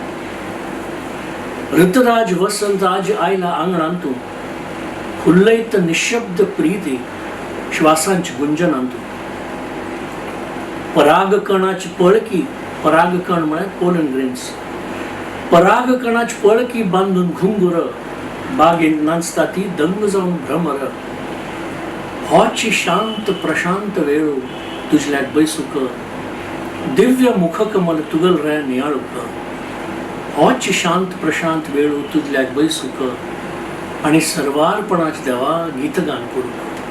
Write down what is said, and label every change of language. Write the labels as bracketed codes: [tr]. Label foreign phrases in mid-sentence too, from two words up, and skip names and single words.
[kok] ऋतराज वसंतराज आयला आंगणांतू. खुल्लयत निशब्द प्रीती श्वासांची गुंजनांतू. परागकणाची पळकी परागकण म्हळ्यार [en] pollen grains. [kok] परागकणाची पळकी बांधून घुंगुर बागेत नाचता ती दंग जाऊन भ्रमर. होची शांत प्रशांत वेळू तुझल्याक बैसुक, दिव्य मुखकमल तुगल रे नियाळुक. होची शांत प्रशांत वेळू तुझल्याक बैसुक आणि सर्वार्पणाच देवा गीतगान करूक.